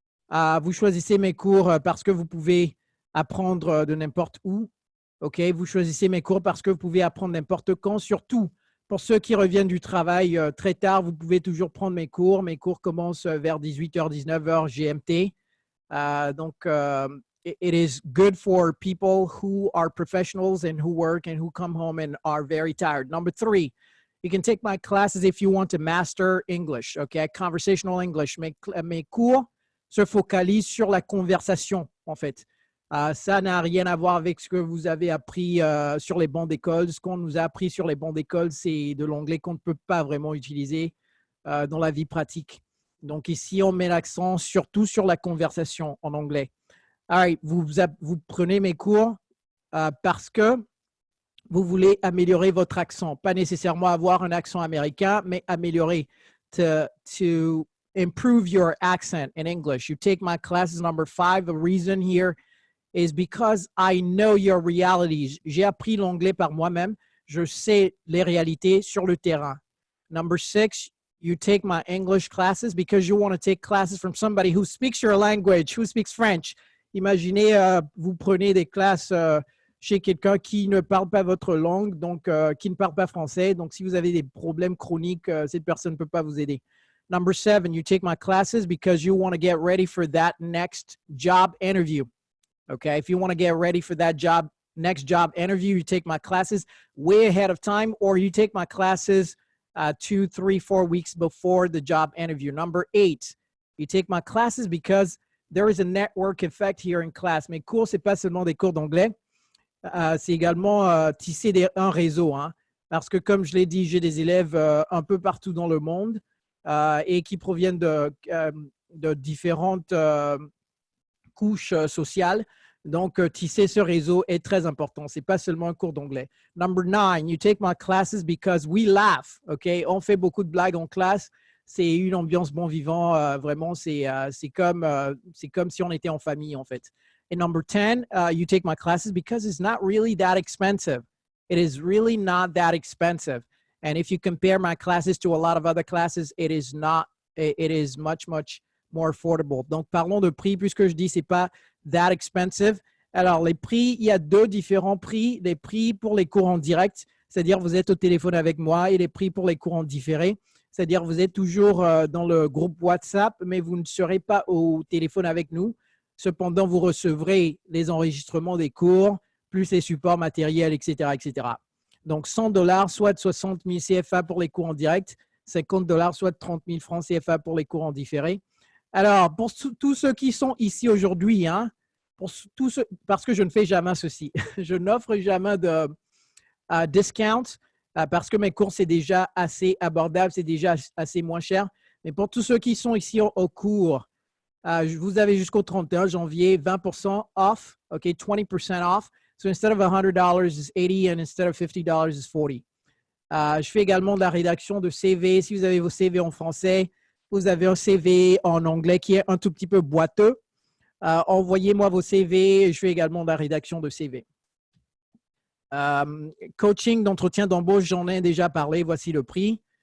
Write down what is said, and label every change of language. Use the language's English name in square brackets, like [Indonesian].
[French] Vous choisissez mes cours parce que vous pouvez apprendre de n'importe où. OK? Vous choisissez mes cours parce que vous pouvez apprendre n'importe quand. Surtout, pour ceux qui reviennent du travail très tard, vous pouvez toujours prendre mes cours. Mes cours commencent vers 18h, 19h GMT. [English] Donc, it is good for people who are professionals and who work and who come home and are very tired. Number 3, you can take my classes if you want to master English, okay? Conversational English. [French] Mes cours se focalisent sur la conversation, en fait. Ça n'a rien à voir avec ce que vous avez appris sur les bancs d'école. Ce qu'on nous a appris sur les bancs d'école, c'est de l'anglais qu'on ne peut pas vraiment utiliser dans la vie pratique. Donc ici, on met l'accent surtout sur la conversation en anglais. [English] All right, [French] vous prenez mes cours parce que vous voulez améliorer votre accent. Pas nécessairement avoir un accent américain, mais améliorer. [English] To improve your accent in English. You take my classes. Number 5, the reason here is because I know your realities. [French] J'ai appris l'anglais par moi-même. Je sais les réalités sur le terrain. [English] Number 6, you take my English classes because you want to take classes from somebody who speaks your language, who speaks French. [French] Imaginez, vous prenez des classes chez quelqu'un qui ne parle pas votre langue, donc qui ne parle pas français. Donc, si vous avez des problèmes chroniques, cette personne ne peut pas vous aider. [English] Number 7, you take my classes because you want to get ready for that next job interview. Okay, if you want to get ready for that next job interview, you take my classes way ahead of time, or you take my classes 2, 3, 4 weeks before the job interview. Number 8, you take my classes because there is a network effect here in class. [French] Mes cours, ce n'est pas seulement des cours d'anglais, c'est également tisser un réseau. Hein, parce que comme je l'ai dit, j'ai des élèves un peu partout dans le monde et qui proviennent de différentes couches sociales. Donc, tisser ce réseau est très important. Ce n'est pas seulement un cours d'anglais. [English] Number 9, you take my classes because we laugh. Okay? [French] On fait beaucoup de blagues en classe. C'est une ambiance bon vivant. Vraiment, c'est comme si on était en famille, en fait. [English] And number 10, you take my classes because it's not really that expensive. It is really not that expensive. And if you compare my classes to a lot of other classes, it is much, much more affordable. [French] Donc, parlons de prix, puisque je dis c'est pas [English] that expensive. [French] Alors, les prix, il y a 2 différents prix. Les prix pour les cours en direct, c'est-à-dire vous êtes au téléphone avec moi, et les prix pour les cours en différé, c'est-à-dire vous êtes toujours dans le groupe WhatsApp, mais vous ne serez pas au téléphone avec nous. Cependant, vous recevrez les enregistrements des cours, plus les supports matériels, etc., etc. Donc, $100, soit 60 000 CFA pour les cours en direct, $50, soit 30 000 francs CFA pour les cours en différé. Alors, pour tous ceux qui sont ici aujourd'hui, hein, parce que je ne fais jamais ceci, je n'offre jamais de discount parce que mes cours, c'est déjà assez abordable, c'est déjà assez moins cher. Mais pour tous ceux qui sont ici au cours, vous avez jusqu'au 31 janvier 20% off, OK, 20% off. [English] So instead of $100, it's 80 and instead of $50, it's 40. [French] Je fais également de la rédaction de CV. Si vous avez vos CV en français, vous avez un CV en anglais qui est un tout petit peu boiteux. Envoyez-moi vos CV. Je fais également de la rédaction de CV. Coaching d'entretien d'embauche, j'en ai déjà parlé. Voici le prix.